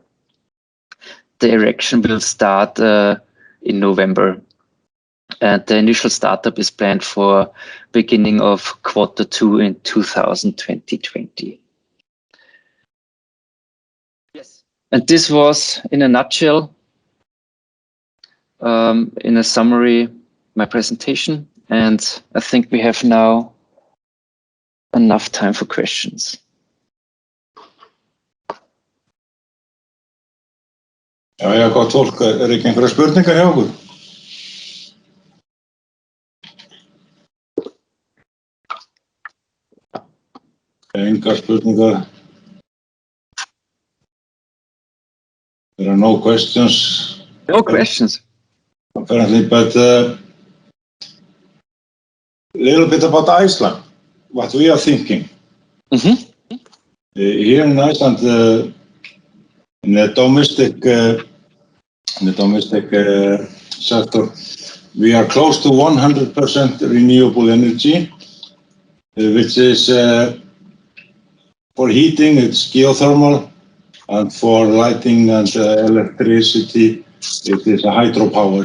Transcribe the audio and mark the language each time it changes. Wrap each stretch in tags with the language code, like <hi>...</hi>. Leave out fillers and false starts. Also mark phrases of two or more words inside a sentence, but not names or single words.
<en>The erection will start in November, and the initial startup is planned for beginning of Q2 in 2020. Yes. And this was, in a nutshell, in a summary, my presentation. And I think we have now enough time for questions.</en> <is>Já, gott fólk. Ekki einhverja spurningar hjá okkur? Engar spurningar.</is> <en>There are no questions. No questions. Apparently, but a little bit about Iceland. What we are thinking. Here in Iceland, in the domestic sector, we are close to 100% renewable energy, which is for heating, it's geothermal, and for lighting and electricity, it is hydropowered.</en>